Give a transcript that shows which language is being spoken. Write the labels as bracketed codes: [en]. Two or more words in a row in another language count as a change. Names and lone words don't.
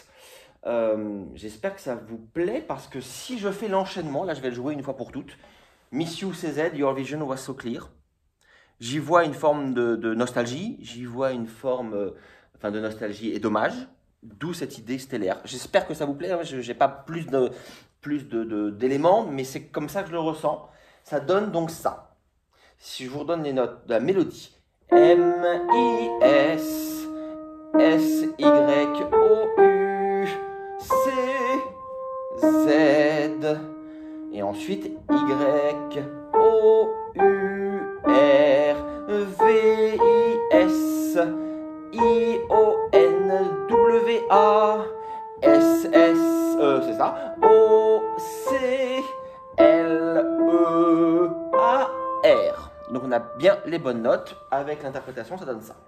[fr] J'espère que ça vous plaît, parce que si je fais l'enchaînement, là je vais le jouer une fois pour toutes, [en] Miss You CZ, Your Vision Was So Clear, [fr] j'y vois une forme de nostalgie, j'y vois une forme de nostalgie et d'hommage, d'où cette idée stellaire. J'espère que ça vous plaît, je n'ai pas plus d'éléments, mais c'est comme ça que je le ressens. Ça donne donc ça. Si je vous redonne les notes de la mélodie, [en] M-I-S-S-Y-O-U-C-Z. [fr] Et ensuite Y-O-U-R-V-I-S-I-O-N-W-A-S-S, c'est ça, O-C-L-E-A-R. Donc on a bien les bonnes notes. Avec l'interprétation, ça donne ça.